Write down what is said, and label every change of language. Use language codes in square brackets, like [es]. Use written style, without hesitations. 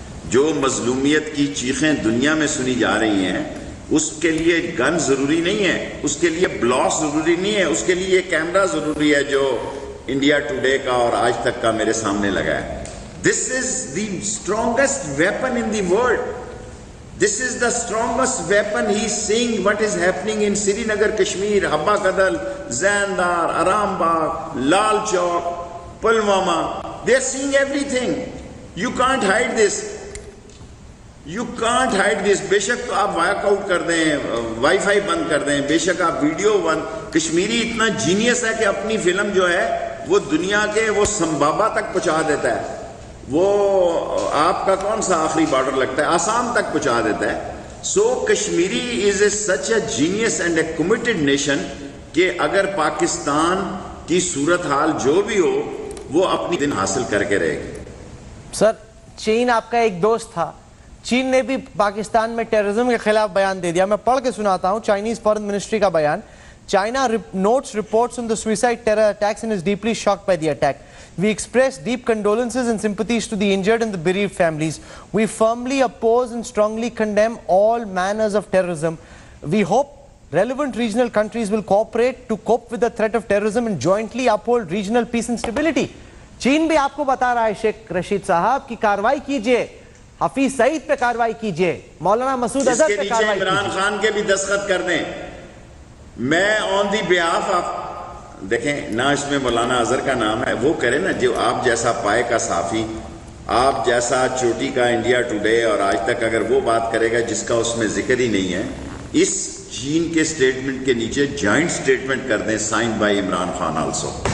[hi] जो मजलूमियत की चीखें दुनिया में सुनी जा रही हैं, उसके लिए गन जरूरी नहीं है, उसके लिए ब्लॉस जरूरी नहीं है, उसके लिए कैमरा जरूरी है जो इंडिया टुडे का और आज तक का मेरे सामने लगा है. [en] This is the strongest weapon in the world. This is the strongest weapon. He is seeing what is happening in Srinagar, Kashmir, Habba Kadal, Zandar, Arambagh, Lal Chowk, Pulwama. They are seeing everything. You can't hide this. You can't hide this. [hi] बेशक तो आप walkout कर दें, wifi बंद कर दें, बेशक आप वीडियो बंद. कश्मीरी इतना जीनियस है कि अपनी फिल्म जो है वो दुनिया के वो संबाबा तक पहुंचा देता है. वो आपका कौन सा आखिरी बॉर्डर लगता है, आसाम तक पहुंचा देता है. [en] so Kashmiri is a such a genius and a committed nation [hi] कि अगर पाकिस्तान की सूरत हाल जो भी हो वो अपनी दिन हासिल करके रहेगी. सर, चीन आपका एक दोस्त था, चीन ने भी पाकिस्तान में टेररिज्म के खिलाफ बयान दे दिया. मैं पढ़ के सुनाता हूं चाइनीज फॉरेन मिनिस्ट्री का बयान. [en] China notes reports on the suicide terror attacks and is deeply shocked by the attack. We express deep condolences and sympathies to the injured and the bereaved families. We firmly oppose and strongly condemn all manners of terrorism. We hope relevant regional countries will cooperate to cope with the threat of terrorism and jointly uphold regional peace and stability. [hi] चीन भी आपको बता रहा है शेख रशीद साहब की कार्रवाई कीजिए, हफीज सईद पे कार्रवाई कीजिए, मौलाना मसूद अजहर पे कार्रवाई कीजिए. इमरान खान के भी दस्तखत कर दें. मैं [en] on the behalf of, [hi] देखें ना इसमें मौलाना अजहर का नाम है, वो करे ना जो आप जैसा पाए का साफी, आप जैसा चोटी का इंडिया टुडे और आज तक अगर वो बात करेगा जिसका उसमें जिक्र ही नहीं है, इस चीन के स्टेटमेंट के नीचे जॉइंट स्टेटमेंट कर दें signed by Imran Khan also.